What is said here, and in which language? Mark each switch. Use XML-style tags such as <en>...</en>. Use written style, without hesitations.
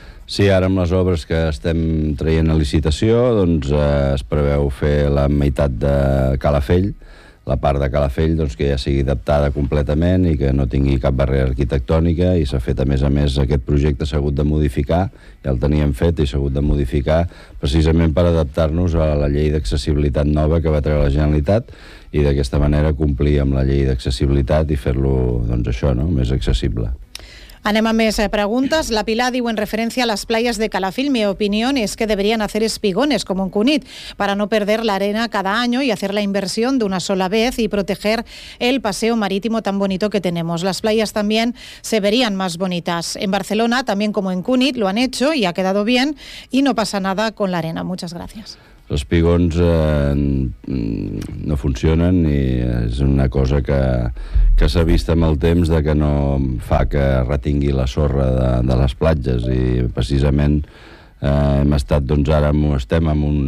<ca>Sí, ara amb les obres que estem traient a licitació, doncs es preveu fer la meitat de Calafell, la part de Calafell, doncs, que ja sigui adaptada completament i que no tingui cap barrera arquitectònica, i s'ha fet, a més, aquest projecte s'ha hagut de modificar, ja el teníem fet i s'ha hagut de modificar precisament per adaptar-nos a la llei d'accessibilitat nova que va treure la Generalitat, i d'aquesta manera complir amb la llei d'accessibilitat i fer-lo, doncs, això, no?, més accessible. Anem a més preguntes. La Pilar diu, en referència a les</ca> <es>playas de Calafell, mi opinión es que deberían hacer espigones como en Cunit para no perder la arena cada año y hacer la inversión de una sola vez y proteger el paseo marítimo tan bonito que tenemos. Las playas también se verían más bonitas. En Barcelona, también como en Cunit, lo han hecho y ha quedado bien y no pasa nada con la arena. Muchas gracias.</es> <ca>Els espigons no funcionen, i és una cosa que s'ha vist amb el temps, de que no fa que retingui la sorra de les platges, i precisament hem estat, doncs, ara estem amb</ca>